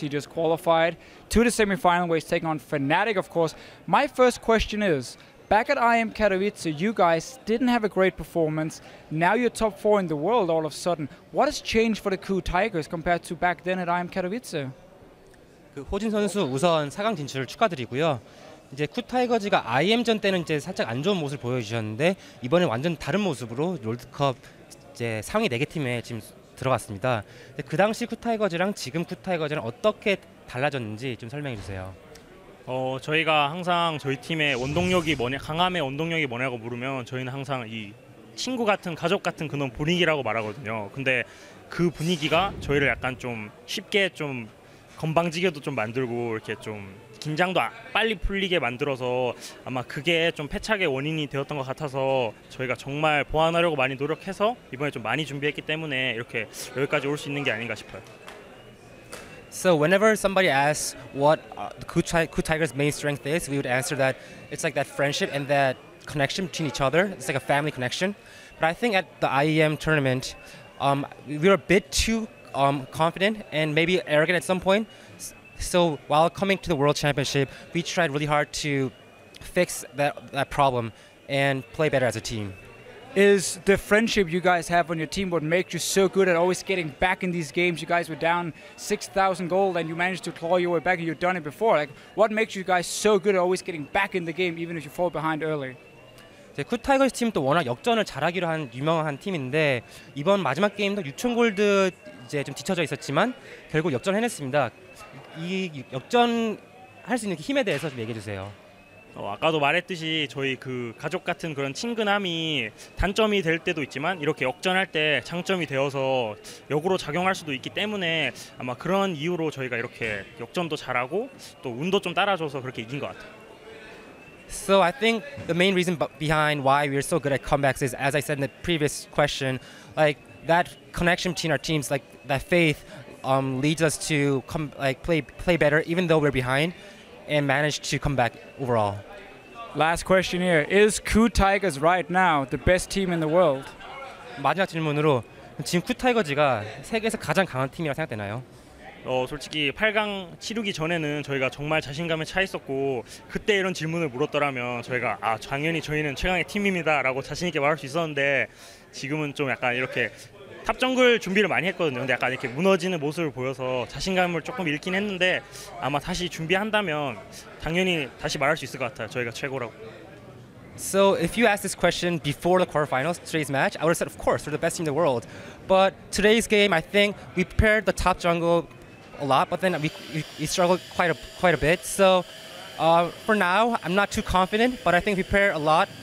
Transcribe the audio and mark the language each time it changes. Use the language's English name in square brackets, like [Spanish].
[English] He just qualified to the semifinal where he's taking on Fnatic, of course. My first question is, back at IM Katowice, you guys didn't have a great performance. Now you're top 4 in the world all of a sudden. What has changed for the KOO Tigers compared to back then at IM Katowice? [Korean] 호진 선수 우선 4강 진출을 축하드리고요. 이제 KOO 타이거즈가 IM전 때는 이제 살짝 안 좋은 모습을 보여주셨는데 이번에 완전 다른 모습으로 롤드컵 이제 상위 4개 팀에 지금 들어갔습니다. 그 당시 KOO 타이거즈랑 지금 KOO 타이거즈랑 어떻게 달라졌는지 좀 설명해 주세요. 저희가 항상 저희 팀의 원동력이 뭐냐, 강함의 원동력이 뭐냐고 물으면 저희는 항상 이 친구 같은, 가족 같은 그런 분위기라고 말하거든요. 근데 그 분위기가 저희를 약간 좀 쉽게 좀 건방지게도 좀 만들고 이렇게 좀 긴장도 빨리 풀리게 만들어서 아마 그게 좀 패착의 원인이 되었던 것 같아서 저희가 정말 보완하려고 많이 노력해서 이번에 좀 많이 준비했기 때문에 이렇게 여기까지 올 수 있는 게 아닌가 싶어요. [English] So whenever somebody asks what the KOO Tigers' main strength is, we would answer that it's like that friendship and that connection between each other. It's like a family connection. But I think at the IEM tournament, we were a bit too confident and maybe arrogant at some point. So while coming to the World Championship, we tried really hard to fix that problem and play better as a team. Is the friendship you guys have on your team what makes you so good at always getting back in these games? You guys were down 6,000 gold and you managed to claw your way back and you've done it before. Like, what makes you guys so good at always getting back in the game even if you fall behind early? [Korean] KOO 타이거즈 팀도 워낙 역전을 잘하기로 한 유명한 팀인데 이번 마지막 게임도 6,000 골드 이제 좀 뒤쳐져 있었지만 결국 역전해냈습니다. 이 역전할 수 있는 힘에 대해서 좀 얘기해 주세요. 아까도 말했듯이 저희 그 가족 같은 그런 친근함이 단점이 될 때도 있지만 이렇게 역전할 때 장점이 되어서 역으로 작용할 수도 있기 때문에 아마 그런 이유로 저희가 이렇게 역전도 잘하고 또 운도 좀 따라줘서 그렇게 이긴 것 같아요. [English] So I think the main reason behind why we're so good at comebacks is, as I said in the previous question, like that connection between our teams, like that faith, leads us to play better even though we're behind, and manage to come back overall. Last question here. Is KOO Tigers right now the best team in the world? [Korean] 마지막 질문으로 지금 쿠 타이거즈가 세계에서 가장 강한 팀이라고 생각되나요? 솔직히 8강 치르기 전에는 저희가 정말 자신감에 차 있었고 그때 이런 질문을 물었더라면 저희가 당연히 저희는 최강의 팀입니다라고 자신 있게 말할 수 있었는데 지금은 좀 약간 이렇게 탑 정글 준비를 많이 했거든요. 근데 약간 이렇게 무너지는 모습을 보여서 자신감을 조금 잃긴 했는데 아마 다시 준비한다면 당연히 다시 말할 수 있을 것 같아요. 저희가 최고라고. [English] So if you asked this question before the quarterfinals, today's match, I would have said, of course, we're the best team in the world. But today's game, I think we prepared the top jungle a lot, but then we struggled quite a bit. So for now, I'm not too confident, but I think we prepared a lot.